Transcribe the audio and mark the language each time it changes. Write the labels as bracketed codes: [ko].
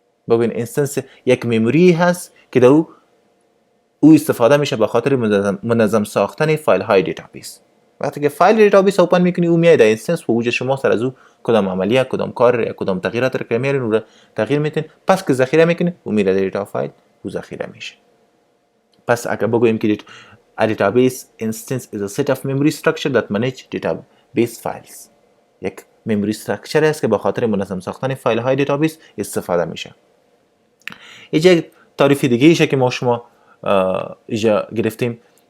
[fa] ببین انستنس یک مموری هست که در او استفاده میشه به خاطر منظم ساختن فایل های دیتابیس. وقتی که فایل دیتابیس اوپن میکنی او میاد در انستنس و وجود شما سر از او کدام عملیه، کدام کار یا کدام تغییرات رو که میارین او رو تغییر میتین. پس که ذخیره میکنی او میره در دیتا فایل او ذخیره میشه. پس اگر بگوییم که [en] a database instance is a set of memory structure that manage database files. [fa] یک memory structure است که به خاطر منظم ساختن فایل های دیتابیس استفاده میشه. اینجا تعریف دیگه ایشه که ما شما اینجا گرفتیم.